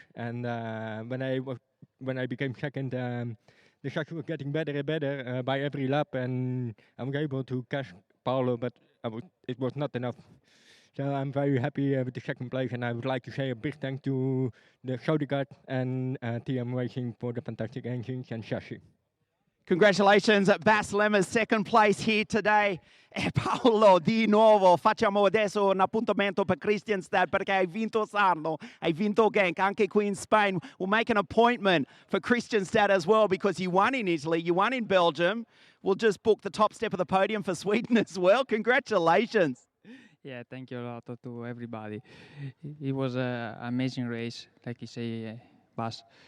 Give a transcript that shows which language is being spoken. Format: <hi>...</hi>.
<en>And when I became second, the chassis was getting better and better by every lap, and I was able to catch Paolo, but it was not enough. So I'm very happy with the second place, and I would like to say a big thank to the Kart and TM Racing for the fantastic engines and chassis. Congratulations, Bass Lammers, second place here today.</en> <it>E Paolo, di nuovo, facciamo adesso un appuntamento per Kristianstad perché hai vinto Sarno, hai vinto Genk, anche qui in Spain.</it> <en>We'll make an appointment for Kristianstad as well because you won in Italy, you won in Belgium. We'll just book the top step of the podium for Sweden as well. Congratulations. Yeah, thank you a lot to everybody. It was an amazing race, like you say, Bas.</en>